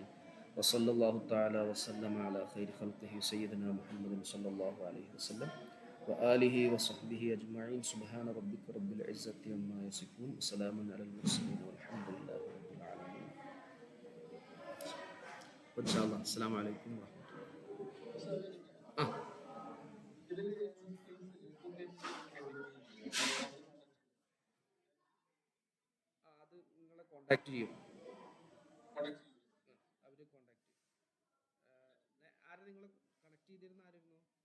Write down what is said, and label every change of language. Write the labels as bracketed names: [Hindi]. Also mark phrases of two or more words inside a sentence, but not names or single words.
[Arabic] وصلى الله تعالى وسلم على خير خلقه سيدنا محمد صلى الله عليه وسلم وآله وصحبه أجمعين. سبحان ربك رب العزة عما يصفون وسلام على المرسلين والحمد لله رب العالمين. إن شاء الله. السلام عليكم ورحمة الله. [Malayalam] അത് നിങ്ങളെ കോണ്ടാക്ട് ചെയ്യും. അവർ കോണ്ടാക്ട് ചെയ്യും. ആരെ നിങ്ങൾ കണക്ട് ചെയ്തിരുന്ന ആരായിരുന്നു?